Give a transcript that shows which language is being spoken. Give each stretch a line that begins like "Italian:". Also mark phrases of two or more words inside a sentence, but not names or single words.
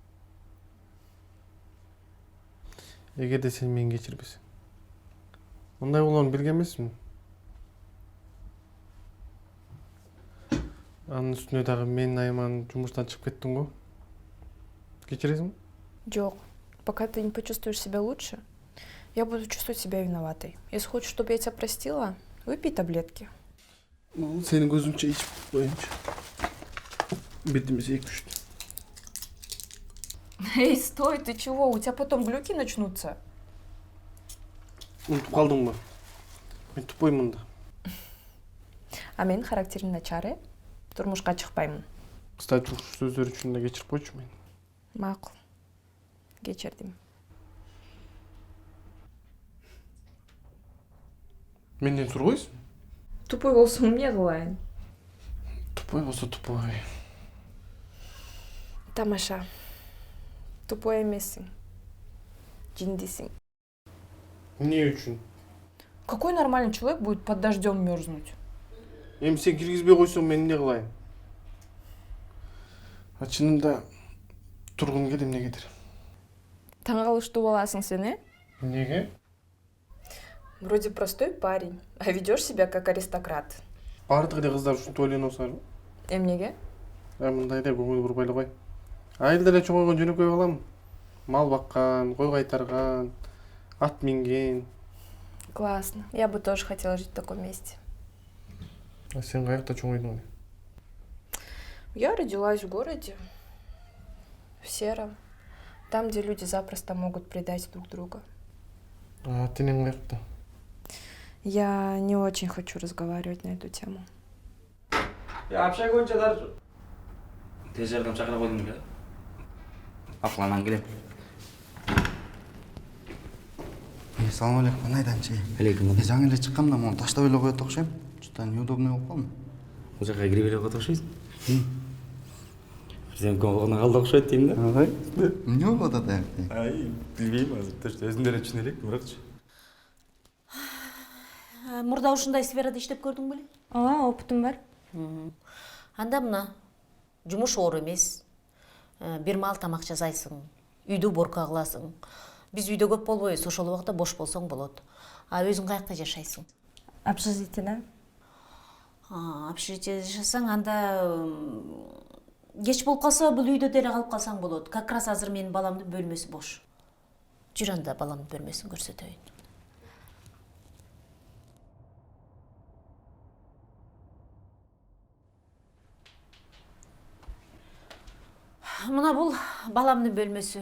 Kyrgyz: Эгерде сен мени кечирбесең. Мындай болгонун билген эмесмин. Анын үстүнө дагы мен Айман жумуштан чыгып кеттим го. Кечиресиңби? Жок.
Russian: Пока ты не почувствуешь себя лучше, я буду чувствовать себя виноватой. Если хочешь, чтобы я тебя простила, выпей таблетки.
Kyrgyz: Сенин көзүңчө ичип коеюнчу. Бирдемесе 2-3. Эй,
Russian: стой, ты чего? У тебя потом глюки начнутся.
Kyrgyz: Унутуп калдыңбы? Мен тупоймун да. А менин характерим начар, э? Турмушка чыкпаймын. Кстати, уш сөздөр үчүн да кечирип койчу мени. Макул. Кечирдим. Менден сургойсуң? Тупой болсоң эмне кылайын? Тупой болсо тупой. Тамаша. Тупой эмессиң. Жиндисиң. Эмне үчүн?
Russian: Какой нормальный человек будет под дождем мерзнуть?
Kyrgyz: Эми сен киргизбей койсоң мен эмне кылайын? Чынында тургум келем эмнегедир. Таң калыштуу боласың сен, э? Неге?
Russian: Вроде простой парень, а ведешь себя как аристократ.
Kyrgyz: Бардык эле кыздар ушинтип ойлонуп атышарбы? Эмнеге? Мындай эле көңүл бурбайлы кой. Айылда эле чоңойгон жөнөкөй балам. Мал баккан, кой кайтарган, ат минген.
Russian: Классно. Я бы тоже хотела жить в таком месте.
Kyrgyz: А сен каякта чоңойдуң?
Russian: Я родилась в городе, в сером, там, где люди запросто могут предать друг друга.
Kyrgyz: А тенең каякта?
Russian: Я не очень хочу разговаривать на эту тему.
Kyrgyz: Я общак боюнча дар тез жардам чакыра койдум эле. Акыланан келем. Салам алейкум, кандай Данчи? Алейкум. Жаңы эле чыккам да, муну таштап эле коет окшойм.
Russian: Что-то неудобный
Kyrgyz: болуп калдым. Бул жака кирип эле коет окшойсуң. Сен көңүлүңө калды окшойт дейм да. Ага. Эмне болуп атат аякта? Ай, билбейм азыр. Өзүм деле түшүнө элекмин, бирокчу. Мурда ушундай сферада иштеп көрдүң беле? Ооба, опытым бар. Анда мына жумуш оор эмес. Бир маал тамак жасайсың, үйдү уборка кыласың. Биз үйдө көп болбойбуз, ошол убакта бош болсоң болот. А өзүң каякта жашайсың? Общежитиеда. Общежитиеде жашасаң, анда кеч болуп калса, бул үйдө деле калып калсаң болот.
Russian: Как раз
Kyrgyz: азыр менин баламдын бөлмөсү бош. Жүр анда баламдын бөлмөсүн көрсөтөйүн. Мына бул баламдын бөлмөсү.